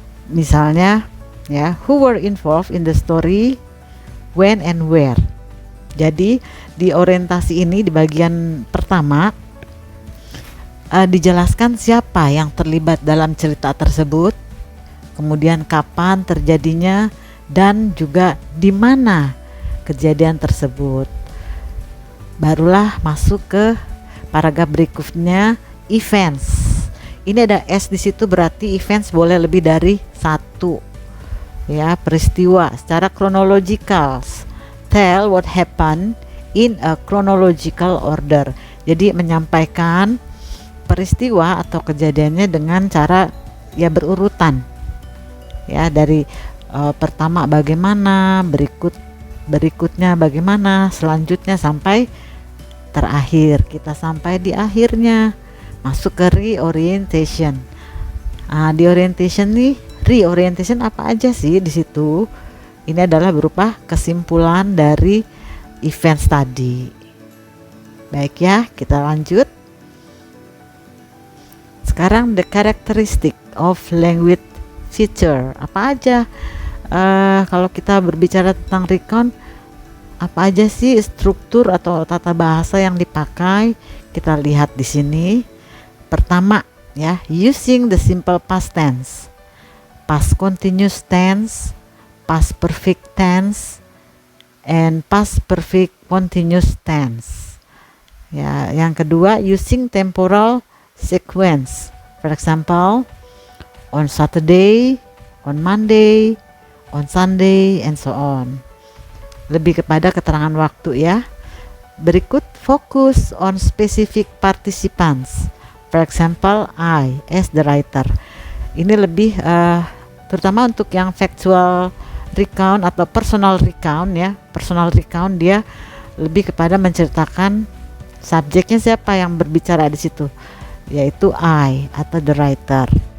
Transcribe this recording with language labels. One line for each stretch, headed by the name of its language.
Indonesian: Misalnya ya,
English: who were involved in the story, when and where.
Indonesian: Jadi di orientasi ini di bagian pertama dijelaskan siapa yang terlibat dalam cerita tersebut, kemudian kapan terjadinya, dan juga di mana kejadian tersebut. Barulah masuk ke paragraf berikutnya, events. Ini ada S di situ, berarti events boleh lebih dari satu. Ya, peristiwa secara chronological.
English: Tell what happened in a chronological order.
Indonesian: Jadi menyampaikan peristiwa atau kejadiannya dengan cara ya berurutan. Ya, dari pertama bagaimana, berikutnya bagaimana, selanjutnya sampai terakhir. Kita sampai di akhirnya, masuk ke reorientation. Di reorientation apa aja sih di situ? Ini adalah berupa kesimpulan dari event tadi. Baik ya, kita lanjut. Sekarang
English: the characteristic of language feature.
Indonesian: Apa aja? Kalau kita berbicara tentang recount, apa aja sih struktur atau tata bahasa yang dipakai? Kita lihat di sini. Pertama ya,
English: using the simple past tense, past continuous tense, past perfect tense, and past perfect continuous tense.
Indonesian: Ya, yang kedua
English: using temporal sequence. For example, on Saturday, on Monday, on Sunday, and so on.
Indonesian: Lebih kepada keterangan waktu ya. Berikut fokus
English: on specific participants. For example, I as the writer.
Indonesian: Ini lebih terutama untuk yang factual recount atau personal recount ya. Personal recount dia lebih kepada menceritakan subjeknya siapa yang berbicara di situ, yaitu I atau the writer.